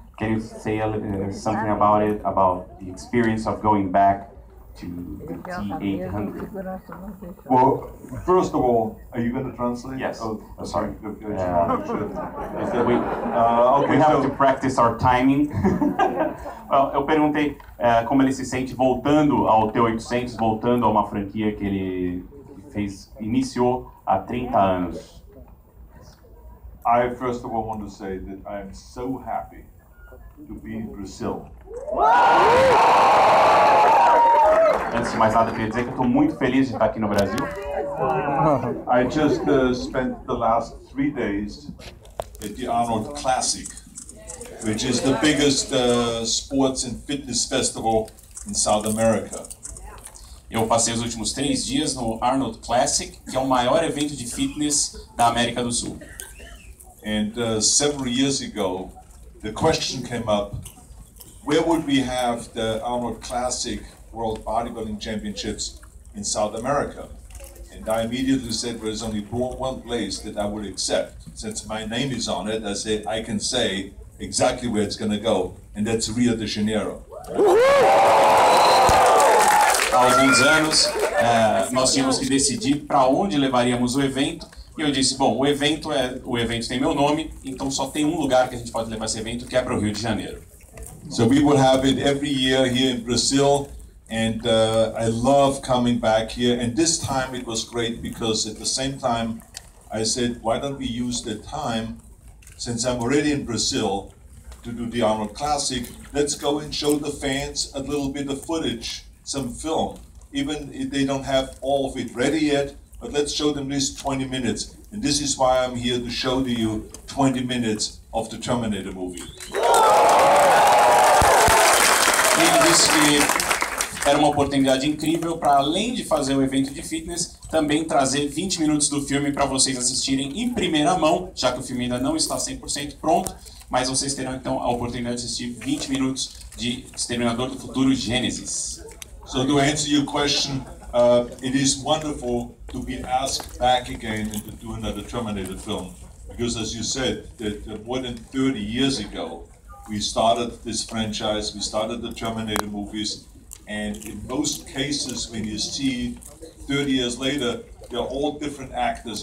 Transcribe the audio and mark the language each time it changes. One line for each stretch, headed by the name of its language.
English: Can you say a little, something about it, about the experience of going back to the T800? Well, first of all, are you going to translate? Yes. Oh, sorry. We have to practice our timing.
Portuguese: Well, eu perguntei como ele se sente voltando ao T800, voltando a uma franquia que ele iniciou há 30 anos.
English: I first of all want to say that I am so happy to be in Brazil.
Portuguese: Antes de mais nada, eu queria dizer que eu estou muito feliz de estar aqui no Brasil.
English: I just spent the last 3 days at the Arnold Classic, which is the biggest sports and fitness festival in South America.
Portuguese: Eu passei os últimos 3 dias no Arnold Classic, que é o maior evento de fitness da América do Sul.
English: And several years ago, the question came up, where would we have the Arnold Classic World Bodybuilding Championships in South America? And I immediately said there's only one place that I would accept. Since my name is on it, I can say exactly where it's going to go, and that's Rio de Janeiro.
Portuguese: Há alguns anos, nós tínhamos que decidir para onde levaríamos o evento, e eu disse, bom, o evento tem meu nome, então só tem um lugar que a gente pode levar esse evento, que é para o Rio de Janeiro.
English: So we will have it every year here in Brazil, and I love coming back here. And this time it was great because at the same time I said, why don't we use the time, since I'm already in Brazil, to do the Arnold Classic, let's go and show the fans a little bit of footage, some film. Even if they don't have all of it ready yet, but let's show them this 20 minutes. And this is why I'm here to show to you 20 minutes of the Terminator movie.
Portuguese: Ele disse que era uma oportunidade incrível para, além de fazer o evento de fitness, também trazer 20 minutos do filme para vocês assistirem em primeira mão, já que o filme ainda não está 100% pronto, mas vocês terão então a oportunidade de assistir 20 minutos de Exterminador do Futuro Gênesis.
English: So to answer your question, it is wonderful to be asked back again and to do another Terminator film. Because as you said, that more than 30 years ago, we started this franchise, we started the Terminator movies, and in most cases when you see 30 years later, they're all different actors.